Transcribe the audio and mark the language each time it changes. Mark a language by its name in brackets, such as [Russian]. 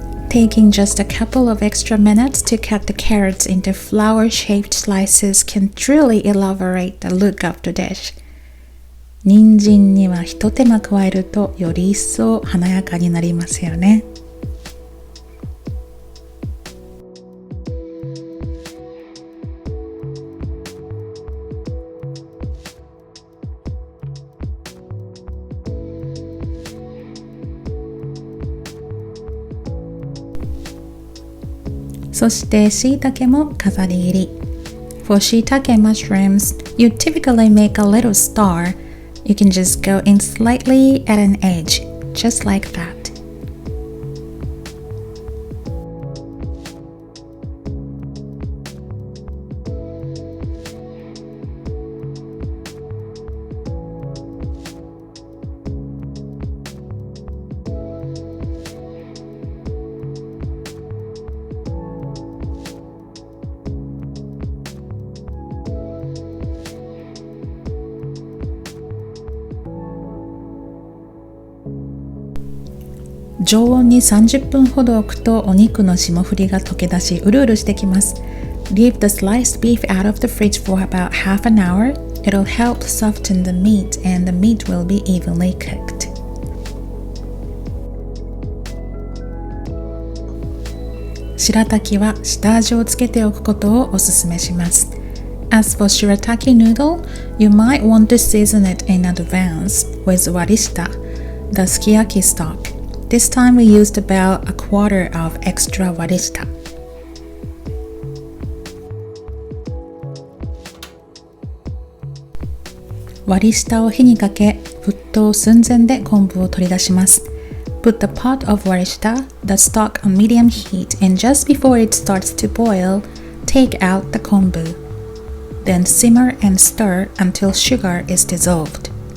[English] Taking just a couple of extra minutes to cut the carrots into flower-shaped slices can truly elaborate the look of the dish. [Japanese] 人参には一手間加えるとより一層華やかになりますよね。そして椎茸も飾り切り。 [English] For shiitake mushrooms, you typically make a little star. You can just go in slightly at an edge, just like that. [Japanese] 常温に30分ほど置くとお肉の霜降りが溶け出しうるうるしてきます。 [English] Leave the sliced beef out of the fridge for about half an hour. It'll help soften the meat and the meat will be evenly cooked. [Japanese] 白滝は下味をつけておくことをおすすめします。 [English] As for Shirataki noodle, you might want to season it in advance with warishita, the Sukiyaki stock. This time we used about a quarter of extra warishita. [Japanese] 割り下を火にかけ、沸騰寸前で昆布を取り出します。 [English] Put the pot of warishita, the stock on medium heat, and just before it starts to boil, take out the kombu. Then simmer and stir until sugar is dissolved.